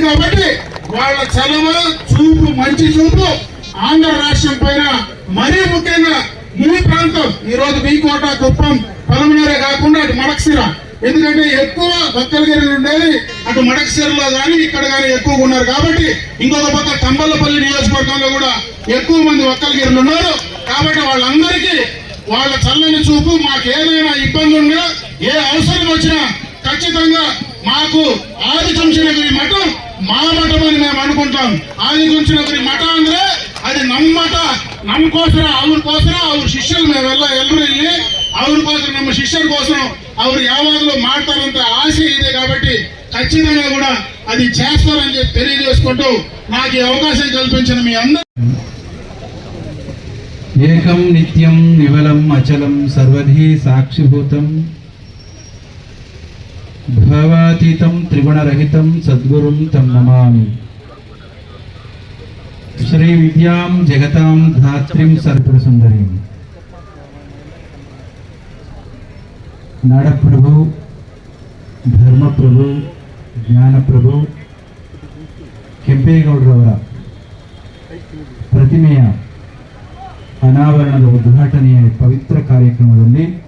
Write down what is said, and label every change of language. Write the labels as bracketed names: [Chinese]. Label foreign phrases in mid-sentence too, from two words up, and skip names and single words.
[Telugu] కాబట్టి వాళ్ళ చలవ చూపు, మంచి చూపు ఆంధ్ర రాష్ట్రం పైన మరీ ముఖ్యంగా ఈ ప్రాంతం ఈ రోజు బీకోట, కుప్పం, పలమనేరే కాకుండా అటు మడకశిర, ఎందుకంటే ఎక్కువ భక్తలగిరి ఉండేది అటు మడకశిరలో కానీ ఇక్కడ కానీ ఎక్కువగా ఉన్నారు. కాబట్టి ఇంకొక పక్క తంబలపల్లి నియోజకవర్గంలో కూడా ఎక్కువ మంది ఒక్కలగిరిలు ఉన్నారు. కాబట్టి వాళ్ళందరికీ వాళ్ళ చల్లని చూపు, మాకు ఏదైనా ఇబ్బంది ఉన్నా ఏ అవసరం వచ్చినా ఖచ్చితంగా మాకు ಆದಿಚುಂಚನಗಿರಿ ಮಠ ಮಾ ಮಠ అని మేము అనుకుంటాం. [Kannada] ಆದಿಚುಂಚನಗಿರಿ ಮಠ ಅಂದ್ರೆ అది ನಮ್ಮ ಮಠ, ನಮಗೋಸ್ಕರ ಅವ್ರ ಶಿಷ್ಯರು ನಾವೆಲ್ಲ ಎಲ್ಲರೂ ಇಲ್ಲಿ ಅವ್ರಿಗೋಸ್ಕರ ನಮ್ಮ ಶಿಷ್ಯರಿಗೋಸ್ಕರ ಅವ್ರು ಯಾವಾಗಲೂ ಮಾಡ್ತಾರಂತ ಆಸೆ ಇದೆ. [Telugu] కాబట్టి ఖచ్చితంగా కూడా అది చేస్తారని చెప్పి తెలియజేసుకుంటూ నాకు ఈ అవకాశం కల్పించిన మీ అందరూ [Sanskrit] ఏకం నిత్యం నివలం అచలం సర్వధి సాక్షిభూతం భవాతీతం త్రిగుణరహితం సద్గురుం తం నమామి. శ్రీ విద్యాం జగతాం ధాత్రిం సర్వసుందరీం. [Kannada] ನಾಡಪ್ರಭು, ಧರ್ಮಪ್ರಭು, ಜ್ಞಾನಪ್ರಭು ಕೆಂಪೇಗೌಡರವರ ಪ್ರತಿಮೆಯ ಅನಾವರಣದ ಉದ್ಘಾಟನೆಯ ಪವಿತ್ರ ಕಾರ್ಯಕ್ರಮದಲ್ಲಿ